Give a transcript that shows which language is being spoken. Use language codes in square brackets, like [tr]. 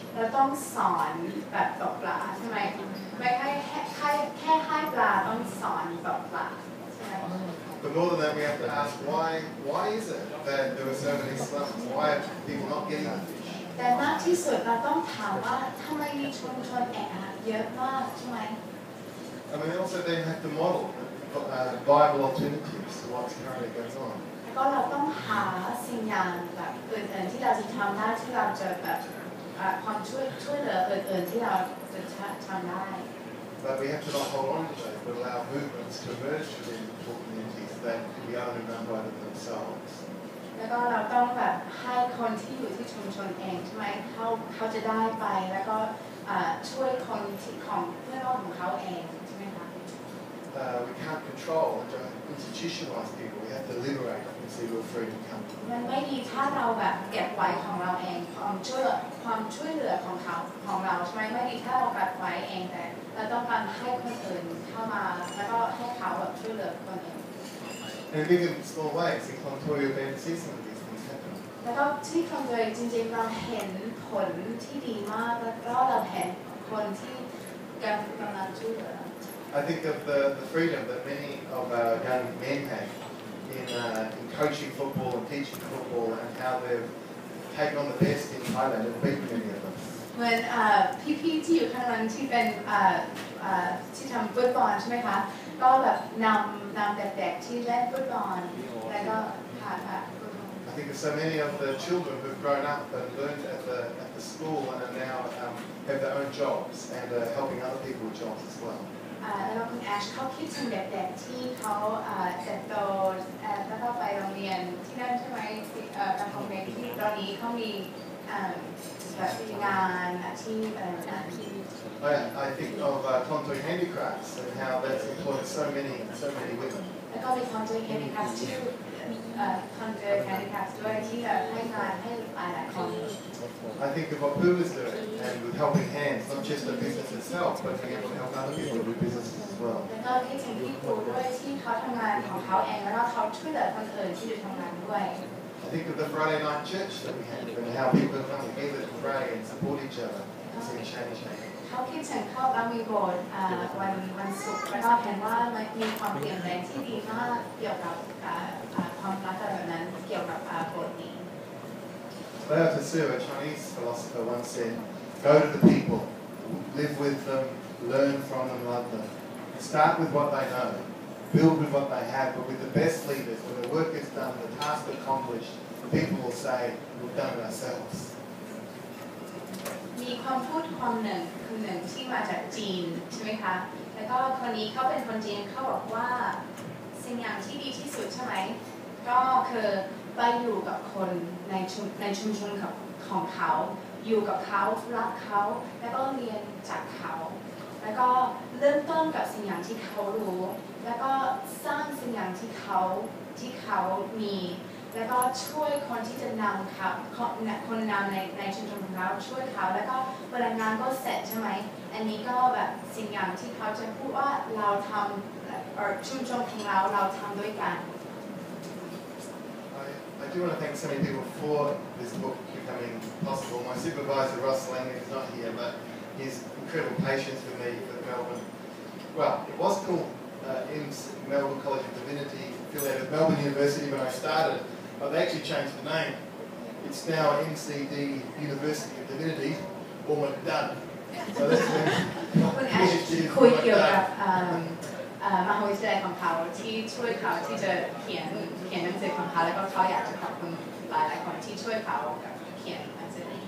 [th] เราต้องสอนแบบตกปลาใช่ไหมไม่แค่ให้ปลาต้องสอนตกปลาใช่ไหม [en] But more than that, we have to ask why is it that there are so many slums? Why are people not getting the fish? [th] แต่มากที่สุดเราต้องถามว่าทำไมมีชุมชนแออัดเยอะมากใช่ไหม [en] I mean, also then have to model viable alternatives to what's currently going on. [th] ก็เราต้องหาสิ่งอย่างแบบอื่นๆที่เราจะทำได้ที่เราจะแบบความช่วยเหลืออื่นๆที่เราจะทำได้ [en] But we have to not hold on to those, but allow movements to emerge within poor communities that can be owned and run by themselves. [th] แล้วก็เราต้องแบบให้คนที่อยู่ที่ชุมชนเองใช่ไหมเขาจะได้ไปแล้วก็ช่วยคนที่ของเพื่อนของเขาเองใช่ไหมคะ [en] We can't control and institutionalize people. We have to liberate them and see real freedom come. [th] มันไม่ดีถ้าเราแบบเก็บไว้ของเราเองความช่วยเหลือของเราใช่ไหมไม่ดีถ้าเราเก็บไว้เองแต่เราต้องการให้คนอื่นเข้ามาแล้วก็ให้เขาแบบช่วยเหลือคนอื่น [en] And in big and small ways, in Contoya, we see some of these things happen. [th] แล้วก็ที่คำโดยจริงๆเราเห็นผลที่ดีมากแล้วก็เราเห็นคนที่กำลังช่วยเหลือ [en] I think of the freedom that many of our young men have in coaching football and teaching football and how they've taken on the best in Thailand and beaten many of them. [th] เหมือนพี่ๆที่อยู่ข้างหลังที่เป็นที่ทำฟุตบอลใช่ไหมคะก็แบบนำเด็กๆที่เล่นฟุตบอลแล้วก็ผ่านแบบ [en] I think of so many of the children who've grown up and learned at the school and are now have their own jobs and are helping other people with jobs as well. [th] แล้วก็คุณแอชเขาคิดถึงเด็กๆที่เขาเติบโตแล้วก็ไปโรงเรียนที่นั่นใช่ไหมการโรงเรียนที่ตอนนี้เขามีแบบงานอาชีพอะไรต่างๆ [en] I think of Tontoy Handicrafts and how that's employed so many women. [th] แล้วก็มีคอนเทนต์แฮนดิแคปที่คอนเทนต์แฮนดิแคปด้วยที่แบบให้งานให้หลายๆคน [en] I think of what Puma's doing and with helping hands, not just the business itself, but being able to help other people do businesses as well. [th] แล้วก็คิดถึงพี่ครูด้วยที่เขาทำงานของเขาเองแล้วก็เขาช่วยเหลือคนอื่นที่อยู่ทำงานด้วย [en] I think of the Friday night church that we have and how people come together to pray and support each other and see change happen. [th] เขาคิดถึงเข้าแล้วมีโบสถ์วันศุกร์แล้วก็เห็นว่ามันมีความเปลี่ยนแปลงที่ดีมากเกี่ยวกับความรักแบบนั้นเกี่ยวกับโบสถ์นี้ [en] Lao Tzu, a Chinese philosopher, once said, "Go to the people, live with them, learn from them, love them. Start with what they know, build with what they have, but with the best leaders, when the work is done, the task accomplished, people will say, we've done it ourselves." [th] มีความพูดคนหนึ่งที่มาจากจีนใช่ไหมคะแล้วก็คนนี้เขาเป็นคนจีนเขาบอกว่าสิ่งอย่างที่ดีที่สุดใช่ไหมก็คือไปอยู่กับคนในชุมชนของเขาอยู่กับเขารักเขาแล้วก็เรียนจากเขาแล้วก็เริ่มต้นกับสิ่งอย่างที่เขารู้แล้วก็สร้างสิ่งอย่างที่เ ขามีแล้วก็ช่วยคนที่จะนำเขาคนนำในชุมชนของเราช่วยเขาแล้วก็เวลางานก็เสร็จใช่ไหมอันนี้ก็แบบสิ่งอย่างที่เขาจะพูดว่าเราทำชุมชนของเราทำด้วยกัน [en] I do want to thank so many people for this book becoming possible. My supervisor, Ross Lang, is not here, but his incredible patience with me for Melbourne. Well, it was called Melbourne College of Divinity, affiliated with Melbourne University when I started, but they actually changed the name. It's now MCD University of Divinity, almost done. So that's [th] คุณแอชคุยเกี่ยวกับมหาวิทยาลัยของเขาที่ช่วยเขาที่จะเขียนหนังสือของเขาแล้วก็เขาอยากจะขอบคุณหลายๆคนที่ช่วยเขาเขียนหนังสือ